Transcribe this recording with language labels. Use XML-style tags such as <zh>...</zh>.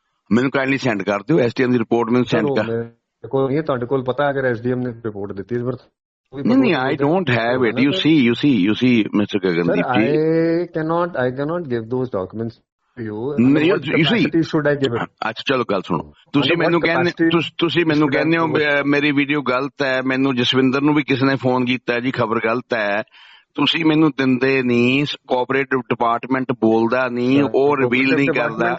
<pa>ਮੈਨੂੰ kindly send ਕਰ ਦਿਓ STM ਦੀ ਰਿਪੋਰਟ, ਮੈਨੂੰ ਸੈਂਡ ਕਰ। ਤੁਹਾਡੇ ਕੋਲ ਪਤਾ ਅਗਰ SDM ਨੇ ਰਿਪੋਰਟ ਦਿੱਤੀ ਹੈ?</pa> <en>ਨਹੀਂ, I don't have it. You see, Mr. Gagandeep ji. I cannot give those documents to you. You see, should I give it?</en> <pa>ਅੱਛਾ ਚਲੋ ਗੱਲ ਸੁਣੋ। ਤੁਸੀਂ ਮੈਨੂੰ ਕਹਿੰਦੇ ਹੋ ਮੇਰੀ ਵੀਡੀਓ ਗਲਤ ਹੈ, ਮੈਨੂੰ ਜਸਵਿੰਦਰ ਨੂੰ ਵੀ ਕਿਸੇ ਨੇ ਫੋਨ ਕੀਤਾ ਜੀ ਖਬਰ ਗਲਤ ਹੈ, ਤੁਸੀਂ ਮੈਨੂੰ ਦਿੰਦੇ ਨਹੀਂ, ਕੋਆਪਰੇਟਿਵ ਡਿਪਾਰਟਮੈਂਟ ਬੋਲਦਾ ਨਹੀਂ, ਉਹ ਰਿਵੀਲ ਨਹੀਂ ਕਰਦਾ।</pa>